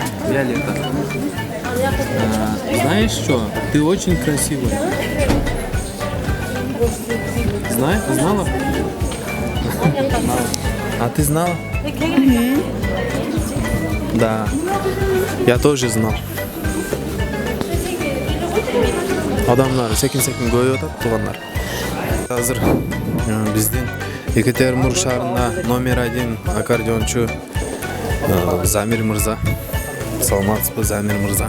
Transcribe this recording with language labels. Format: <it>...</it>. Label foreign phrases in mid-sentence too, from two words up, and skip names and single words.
<ru>Виолетта. Знаешь что? Ты очень красивая. Знала? А ты знала? Да. Я тоже знал.</ru> <ky>Адамдар секин-секин көбөйүп атат, туугандар. Азыр биздин Екатеринбург шаарында номер 1 аккордеончу Замир мырза. Саламатсызбы, Замир мырза?</ky>